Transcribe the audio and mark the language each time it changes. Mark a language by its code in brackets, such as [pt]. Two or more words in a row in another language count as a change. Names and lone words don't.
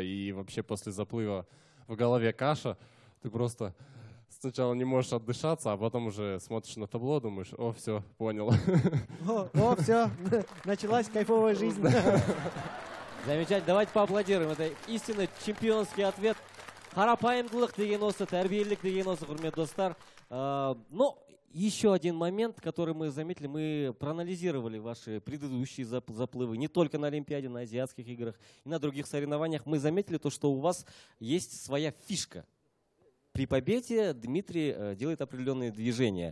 [ru] И вообще после заплыва в голове каша. Ты просто сначала не можешь отдышаться, а потом уже смотришь на табло, думаешь, о, все, понял. О, все, началась кайфовая жизнь. Замечательно. Давайте поаплодируем. Это истинно чемпионский ответ. [kk] Қарапайымдылық деген осы, тәрбиелік деген осы, құрметті достар. [ru] Но еще один момент, который мы заметили, мы проанализировали ваши предыдущие заплывы не только на Олимпиаде, на Азиатских играх и на других соревнованиях. Мы заметили то, что у вас есть своя фишка. При победе Дмитрий делает определенные движения.